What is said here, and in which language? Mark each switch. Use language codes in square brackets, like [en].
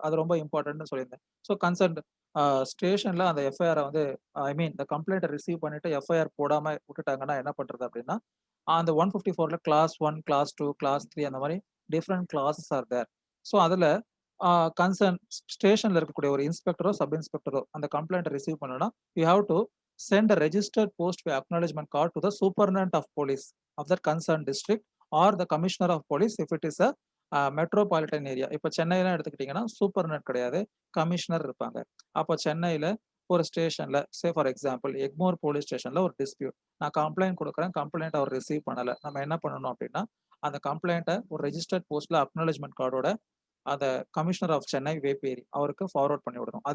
[ta] அது ரொம்ப இம்பார்ட்டன்ட்னு சொல்லியிருந்தேன். ஸோ கன்சர்ன் ஸ்டேஷன்ல அந்த எஃப்ஐஆர் வந்து ஐ மீன் இந்த கம்ப்ளைண்ட்டை ரிசீவ் பண்ணிட்டு எஃப்ஐஆர் போடாம விட்டுட்டாங்கன்னா என்ன பண்றது அப்படின்னா, அந்த 154ல கிளாஸ் 1, கிளாஸ் 2, கிளாஸ் 3 அந்த மாதிரி [en] Different classes are there. [ta] ஸோ அதுல கன்சர்ன் ஸ்டேஷன்ல இருக்கக்கூடிய ஒரு இன்ஸ்பெக்டரோ சப் இன்ஸ்பெக்டரோ அந்த கம்ப்ளைண்ட் ரிசீவ் பண்ணனா [en] You have to send a registered post by acknowledgement card to the superintendent of police of that concerned district or the commissioner of police if it is a metropolitan area. [ta] இப்போ சென்னையெல்லாம் எடுத்துக்கிட்டிங்கன்னா சூப்பர்னட் கிடையாது, commissioner இருப்பாங்க. அப்போ சென்னையில் ஒரு ஸ்டேஷனில் [en] say for example [ta] Egmore police ஸ்டேஷனில் ஒரு டிஸ்பியூட், நான் கம்ப்ளைண்ட் கொடுக்குறேன், கம்ப்ளைண்ட் அவர் ரிசீவ் பண்ணலை, நம்ம என்ன பண்ணணும் அப்படின்னா அந்த கம்ப்ளைண்ட்டை ஒரு ரெஜிஸ்டர்ட் போஸ்ட்டில் அக்னாலஜ்மெண்ட் கார்டோட அந்த கமிஷனர் ஆஃப் சென்னை வேப்பேரி அவருக்கு ஃபார்வர்ட் பண்ணி விடணும்.